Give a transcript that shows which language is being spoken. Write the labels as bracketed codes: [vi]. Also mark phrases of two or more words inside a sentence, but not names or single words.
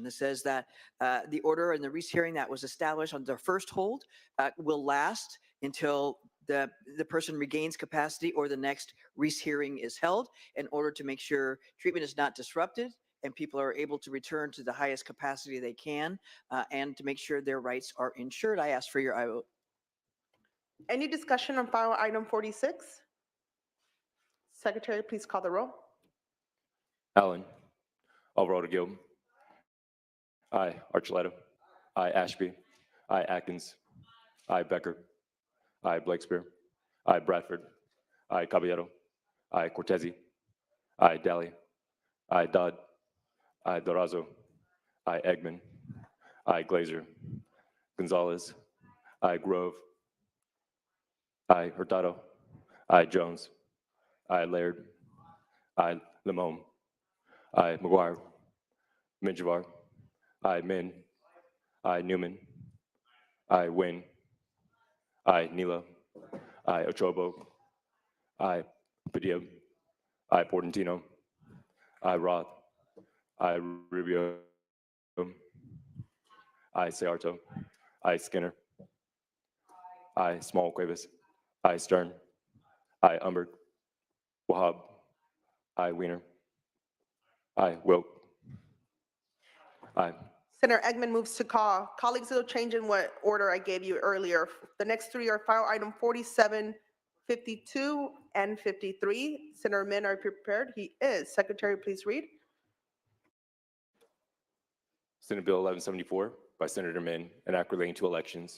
[en] This says that the order and the rehearing that was established on their first hold will last until the person regains capacity or the next rehearing is held in order to make sure treatment is not disrupted and people are able to return to the highest capacity they can and to make sure their rights are ensured. I ask for your aye vote. Any discussion on file item 46? Secretary, please call the roll. Allen. Alvarado Gil. Aye. Archuleta. Aye. Ashby. Aye. Atkins. Aye. Becker. Aye. Blakespear. Aye. Bradford. Aye. Caballero. Aye. Cortese. Aye. Daly. Aye. Dodd. Aye. Durazo. Aye. Eggman. Aye. Glazer. Gonzalez. Aye. Grove. I, Hurtado. I, Jones. I, Laird. I, Limon. I, McGuire. Minjavar. I, Min. I, Newman. I, Wynn. I, Nila. I, Ochobo. I, Padilla. I, Portantino. I, Roth. I, Rubio. I, Searto. I, Skinner. I, Small Cuevas. I, Stern. I, Umberg. Wahab. I, Wiener. I, Wilk. Aye. Senator Eggman moves to call. Colleagues, it'll change in what order I gave you earlier. The next three are file item 47, 52, and 53. Senator Min, are you prepared? He is. Secretary, please read. Senate Bill 1174 by Senator Min, an act relating to elections.